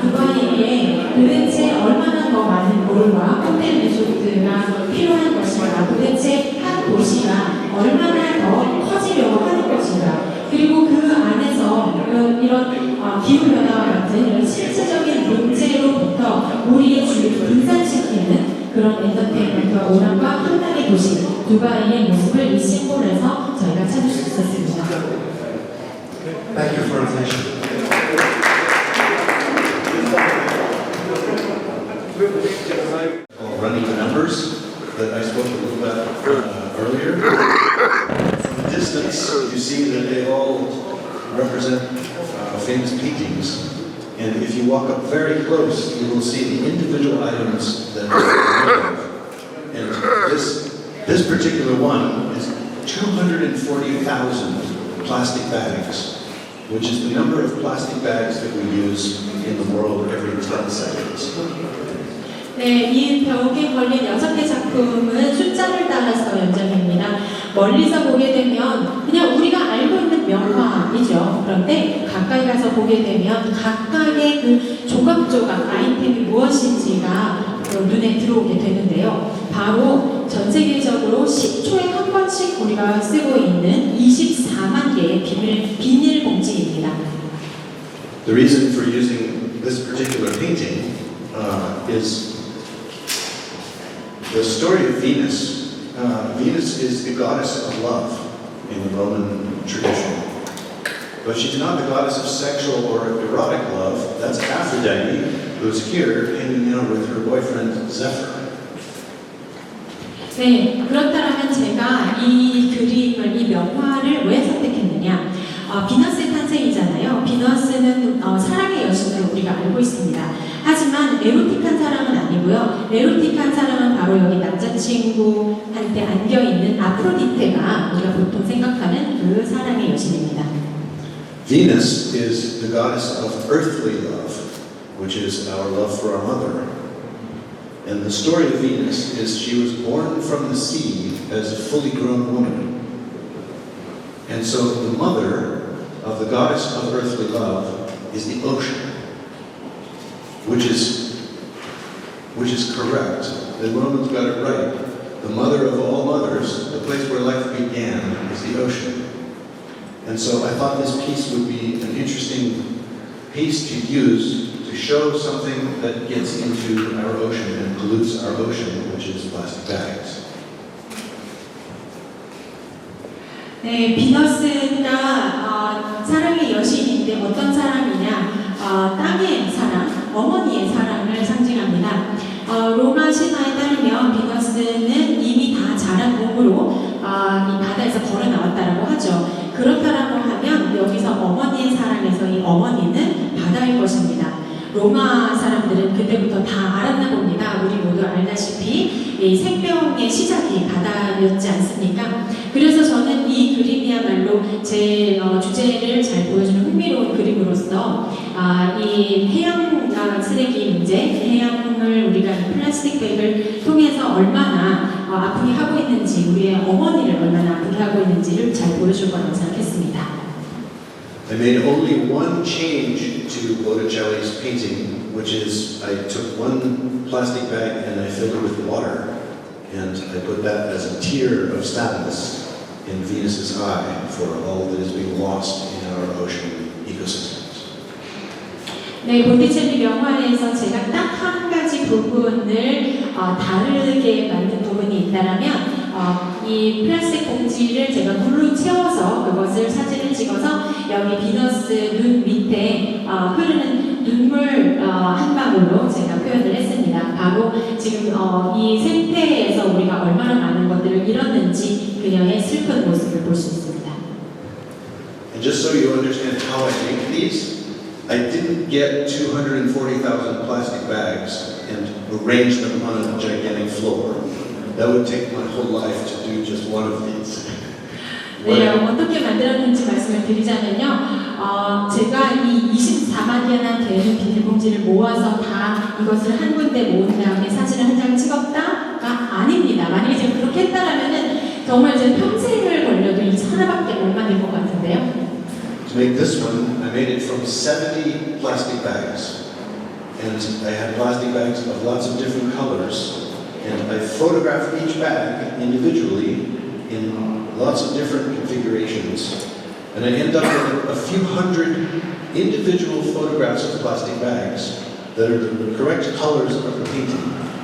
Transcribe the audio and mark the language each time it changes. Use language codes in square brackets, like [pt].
[ko] 두바이에 도대체 얼마나 더 많은 몰과 호텔 리조트가 필요한 것인가, 도대체 한 도시가 얼마나 더 커지려고 하는 것인가, 그리고 그 안에서 이런 기후변화와 같은 이런 실질적인 문제로부터 우리의 주의를 분산시키는 그런 엔터테인먼트와 오락과 한강의 도시 두바이의 모습을 이 심볼에서 저희가 찾을 수 있었습니다. [en] Thank you for attention. Running the numbers that I spoke a little about earlier. From a distance, you see that they all represent famous paintings. And if you walk up very close, you will see the individual items that are made of. And this particular one is 240,000 plastic bags, which is the number of plastic bags that we use in the world every 10 seconds. [ko] 네, 이 벽에 걸린 6개 작품은 숫자를 따라서 연장입니다. 멀리서 보게 되면 그냥 우리가 알고 있는 명화이죠. 그런데 가까이 가서 보게 되면 각각의 그 조각조각 아이템이 무엇인지가 눈에 들어오게 되는데요. 바로 전 세계적으로 10초에 한 번씩 우리가 쓰고 있는 24만 개의 비닐 봉지입니다. [en] The reason for using this particular painting is the story of Venus. Venus is the goddess of love in the Roman tradition. But she's not the goddess of sexual or erotic love. That's Aphrodite, who's here hanging out with her boyfriend Zephyr. [ko] 네, 그렇다면 제가 이 그림을, 이 명화를 왜 선택했느냐? 비너스의 탄생이잖아요. 비너스는 사랑의 여신으로 우리가 알고 있습니다. 하지만 에로틱한 사랑은 아니고요. 에로틱한 사랑은 바로 여기 남자친구한테 안겨있는 아프로디테가 우리가 보통 생각하는 그 사랑의 여신입니다. [en] Venus is the goddess of earthly love, which is our love for our mother. And the story of Venus is she was born from the sea as a fully grown woman. And so the mother of the goddess of earthly love is the ocean, which is correct. The Romans got it right. The mother of all mothers, the place where life began, is the ocean. And so I thought this piece would be an interesting piece to use to show something that gets into our ocean and pollutes our ocean, which is plastic bags. [ko] 네, 비너스가 사랑의 여신인데 어떤 사랑이냐? 땅의 사랑, 어머니의 사랑을 상징합니다. 로마 신화에 따르면 비너스는 이미 다 자란 몸으로 이 바다에서 걸어 나왔다라고 하죠. 그렇다라고 하면 여기서 어머니의 사랑에서 이 어머니는 바다일 것입니다. 로마 사람들은 그때부터 다 알았나 봅니다. 우리 모두 알다시피 이 생명의 시작이 바다였지 않습니까? 그래서 저는 이 그림이야말로 제 주제를 잘 보여주는 흥미로운 그림으로서 이 해양 쓰레기 문제, 해양을 우리가 이 플라스틱 백을 통해서 얼마나 아프게 하고 있는지, 우리의 어머니를 얼마나 아프게 하고 있는지를 잘 보여줄 거라고 생각했습니다. [en] I made only one change to Botticelli's painting, which is I took one plastic bag and I filled it with water, and I put that as a tear of sadness in Venus's eye for all that is being lost in our ocean ecosystems. [ko] 네, 보티첼리 명화에서 제가 딱 한 가지 부분을 다르게 만든 부분이 있다라면 이 플라스틱 봉지를 제가 물로 채워서 그것을 사진을 찍어서 여기 비너스 눈 밑에 흐르는 눈물 한 방울로 제가 표현을 했습니다. 바로 지금 이 생태에서 우리가 얼마나 많은 것들을 잃었는지 그녀의 슬픈 모습을 볼 수 있습니다. [en] And just so you understand how I make these, I didn't get 240,000 plastic bags and arrange them on a gigantic floor. That would take my whole life to do just one of these. [ko] 네, 어떻게 만들었는지 말씀을 드리자면요. 제가 이 24만 개나 되는 비닐봉지를 모아서 다 이것을 한 군데 모은 다음에 사진을 한 장 찍었다가 아닙니다. 만약에 제가 그렇게 했다라면은 정말 제 평생을 걸려도 이 하나밖에 못 만들 것 같은데요. [en] To make this one, I made it from 70 plastic bags. And I had plastic bags of lots of different colors. And I photographed each bag individually in lots of different configurations. And I ended up with a few hundred individual photographs of plastic bags that are the correct colors of the painting.